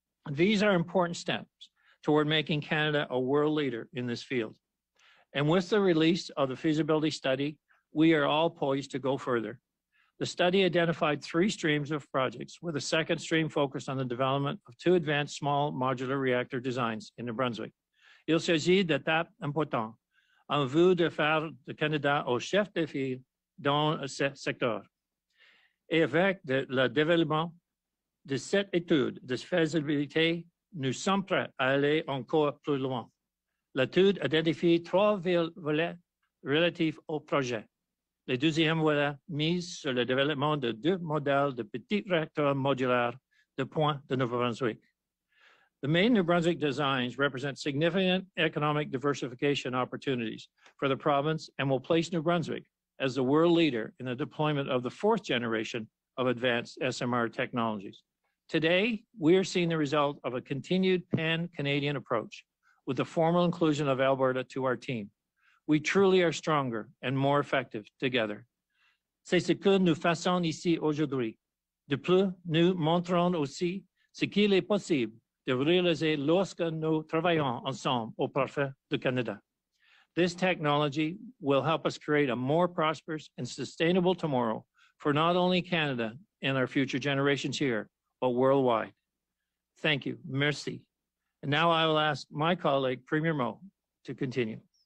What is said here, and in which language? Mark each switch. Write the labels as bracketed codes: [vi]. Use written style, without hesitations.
[en] These are important steps toward making Canada a world leader in this field. And with the release of the feasibility study, we are all poised to go further. The study identified 3 streams of projects, with a second stream focused on the development of 2 advanced small modular reactor designs in New Brunswick. [fr] Il s'agit d'étapes importantes en vue de faire du Canada au chef de file dans ce secteur. Et avec le développement de cette étude de faisabilité, nous sommes prêts à aller encore plus loin. L'étude identifie 3 volets relatifs au projet. Le deuxième volet mise sur le développement de 2 modèles de petits réacteurs modulaires de pointe de Nouveau-Brunswick. [en] The main New Brunswick designs represent significant economic diversification opportunities for the province and will place New Brunswick as the world leader in the deployment of the 4th generation of advanced SMR technologies. Today, we are seeing the result of a continued pan-Canadian approach with the formal inclusion of Alberta to our team. We truly are stronger and more effective together. [fr] C'est ce que nous faisons ici aujourd'hui. De plus, nous montrons aussi ce qu'il est possible de réaliser lorsque nous travaillons ensemble au profit du Canada. [en] This technology will help us create a more prosperous and sustainable tomorrow for not only Canada and our future generations here, but worldwide. Thank you. [fr] Merci. [en] And now I will ask my colleague, Premier Moe, to continue.